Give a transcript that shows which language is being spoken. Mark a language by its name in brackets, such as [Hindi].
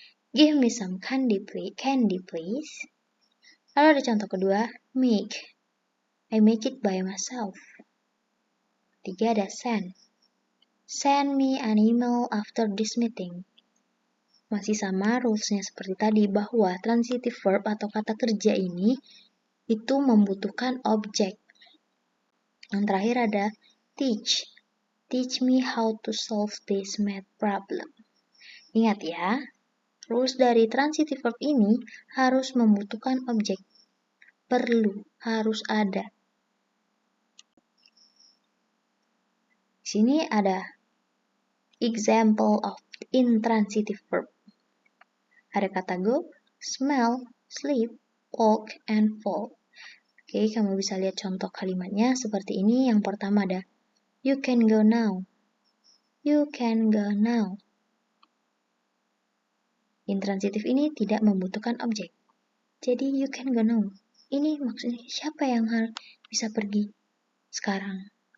[English] Give me some candy please. [Indonesian] Lalu ada contoh kedua, [English] make. I make it by myself. [Indonesian] 3 ada [English] send. Send me an email after this meeting. [Indonesian] Masih sama rules-nya seperti tadi, bahwa transitive verb atau kata kerja ini itu membutuhkan objek. Yang terakhir ada teach. [English] Teach me how to solve this math problem. [Indonesian] Ingat ya, rules dari transitive verb ini harus membutuhkan objek. Perlu, harus ada. Di sini ada example of intransitive verb. Ada kata go, smell, sleep, walk, and fall. Oke, kamu bisa lihat contoh kalimatnya seperti ini. Yang pertama ada [English] you can go now. You can go now. [Indonesian] Intransitif ini tidak membutuhkan objek. Jadi [English] you can go now. [Indonesian] Ini maksudnya siapa yang bisa pergi sekarang?